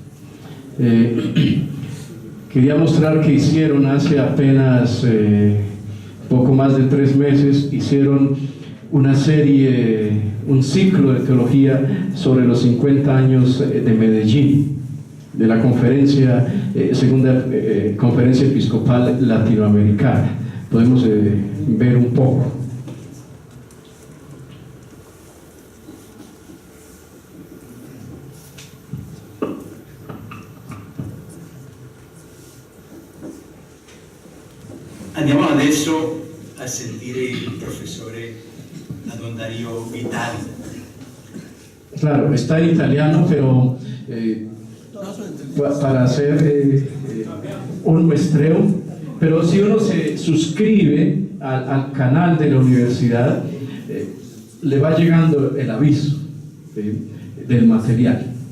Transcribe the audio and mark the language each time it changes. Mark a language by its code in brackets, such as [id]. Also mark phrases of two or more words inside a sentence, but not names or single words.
[es] Quería mostrar que hicieron hace apenas poco más de 3 meses, hicieron una serie, un ciclo de teología sobre los 50 años de Medellín, de la segunda conferencia episcopal latinoamericana. Podemos ver un poco. [it] Andiamo adesso a sentire il professore Don Dario Vitali. [es] Claro, está en italiano, pero para hacer un muestreo, pero si uno se suscribe al canal de la universidad, le va llegando el aviso del material.